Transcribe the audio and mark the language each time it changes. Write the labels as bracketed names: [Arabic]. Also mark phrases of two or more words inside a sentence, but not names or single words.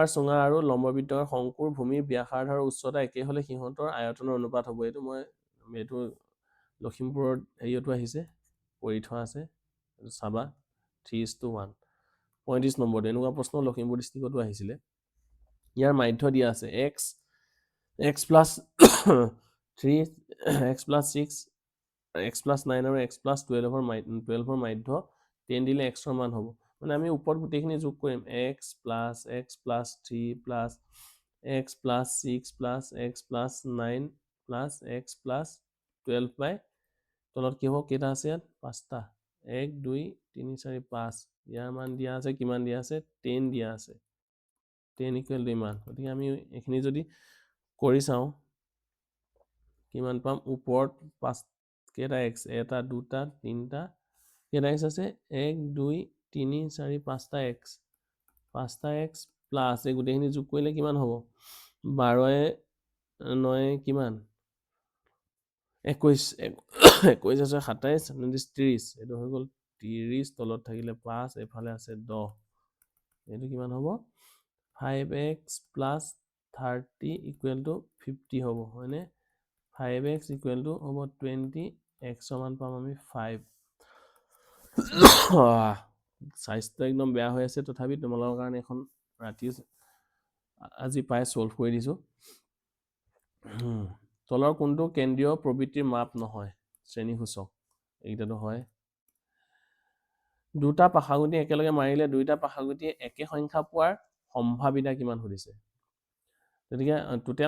[Assamese] চুঙা আৰু লম্ববৃত্তাকাৰ শংকুৰ ভূমিৰ ব্যাসাৰ্ধ আৰু উচ্চতা একে হলে সিহঁতৰ আয়তনৰ অনুপাত হ'ব এইটো লখিমপুৰত হেৰিয়তো আহিছে কৰি থোৱা আছে চাবা 3:1 35 নম্বৰ এনেকুৱা প্ৰশ্ন লখিমপুৰ ডিষ্ট্ৰিক্টতো আহিছিলে ইয়াৰ মাধ্য দিয়া আছে [English] x plus 3 x plus 6 x plus 9 [Assamese] আৰু [English] x plus 12 [Assamese] মাধ্য 10 দিলে x ৰ মান হ'ব মানে আমি ওপৰত গোটেইখিনি যোগ কৰিম [English] x plus 3 plus x plus 6 plus x plus 9 plus x plus 12 by [Assamese] তলত কি হ'ব কেইটা আছে ইয়াত 5টা 1 2 3 4 5 ইয়াৰ মান দিয়া আছে কিমান দিয়া আছে 10 দিয়া আছে 10 [English] equal to [Assamese] ইমান গতিকে আমি এইখিনি যদি কৰি চাওঁ কিমান পাম ওপৰত 5 কেইটা x এটা দুটা তিনটা কেইটা x আছে 1 2 3 4 5টা x প্লাছ এই গোটেইখিনি যোগ কৰিলে কিমান হ'ব 12 9 কিমান 21 21 আছে 27 30 এইটো হৈ গ'ল 30 তলত থাকিলে 5 এফালে আছে 10 এইটো কিমান হ'ব [English] 5x plus 30 equal to 50 [Assamese] হ'ব হয়নে [English] 5x equal to [Assamese] হ'ব 20 x মান পাম আমি 5 সাইজটো একদম বেয়া হৈ আছে তথাপি তোমালোকৰ কাৰণে এখন ৰাতি আজি পাই সলভ কৰি দিছো তলৰ কোনটো কেন্দ্ৰীয় প্ৰবৃত্তিৰ মাপ নহয় শ্ৰেণীসূচক এইটাতো হয় দুটা পাশাগুটি একেলগে মাৰিলে দুইটা পাশাগুটিয়ে একে সংখ্যা পোৱাৰ সম্ভাৱিতা কিমান সুধিছে গতিকে টোটেল